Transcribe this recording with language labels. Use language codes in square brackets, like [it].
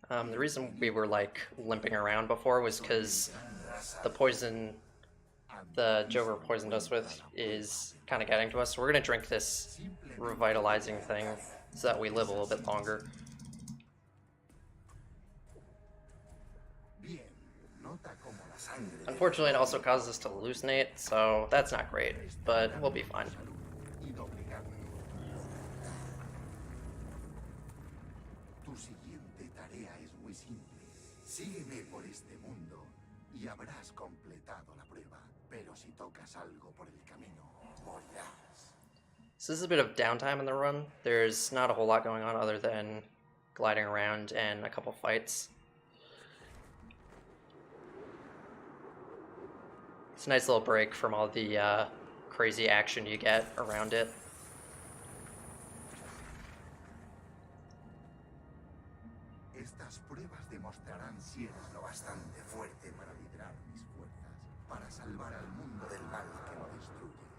[en] The reason we were like limping around before was because the poison the Joker poisoned us with is kind of getting to us, so we're gonna drink this revitalizing thing so that we live a little bit longer. Unfortunately, it also causes us to hallucinate, so that's not great, but we'll be fine. [es] Tu siguiente tarea es muy simple. Sígueme por este mundo y habrás completado la prueba. Pero si tocas algo por el camino, morirás. [en] So this is a bit of downtime in the run. There's not a whole lot going on other than gliding around and a couple fights. It's a nice little break from all the crazy action you get around it. [es] Estas pruebas demostrarán si eres lo bastante fuerte para liderar mis fuerzas, para salvar al mundo del mal que lo destruye.